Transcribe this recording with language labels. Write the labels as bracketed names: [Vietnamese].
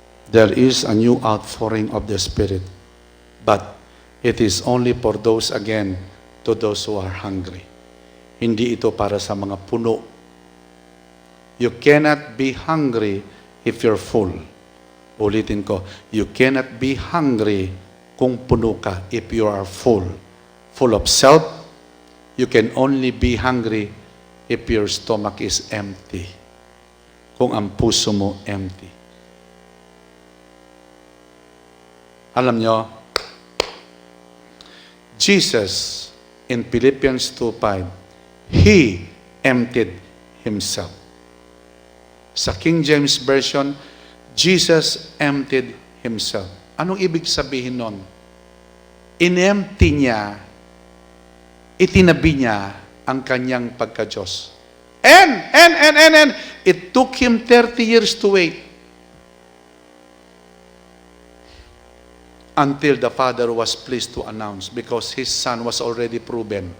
[English] There is a new outpouring of the Spirit. But it is only for those, again, to those who are hungry. [Filipino] Hindi ito para sa mga puno. [English] You cannot be hungry if you're full. [Filipino] Ulitin ko. [English] You cannot be hungry [Filipino] kung puno ka [English] if you are full. Full of self. You can only be hungry if your stomach is empty. [Filipino] Kung ang puso mo empty. Alam nyo, [English] Jesus in Philippians 2:5, He emptied Himself. Sa King James Version, Jesus emptied Himself. [Filipino] Anong ibig sabihin nun? In-empty niya, itinabi niya ang kanyang pagka-Diyos. [English] And it took Him 30 years to wait until the Father was pleased to announce because His Son was already proven.